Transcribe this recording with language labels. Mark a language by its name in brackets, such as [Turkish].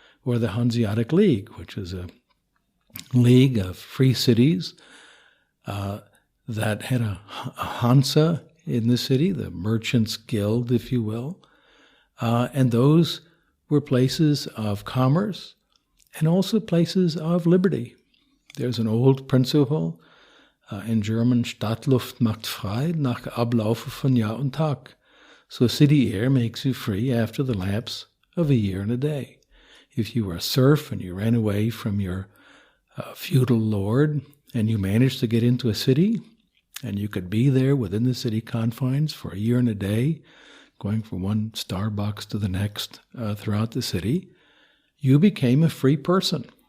[English] Or the Hanseatic League, which is a league of free cities that had a Hansa in the city, the Merchants Guild, if you will. And those were places of commerce and also places of liberty. There's an old principle in German, [German] Stadtluft macht frei nach Ablaufe von Jahr und Tag. [English] So city air makes you free after the lapse of a year and a day. If you were a serf and you ran away from your feudal lord and you managed to get into a city and you could be there within the city confines for a year and a day, going from one Starbucks to the next throughout the city, you became a free person.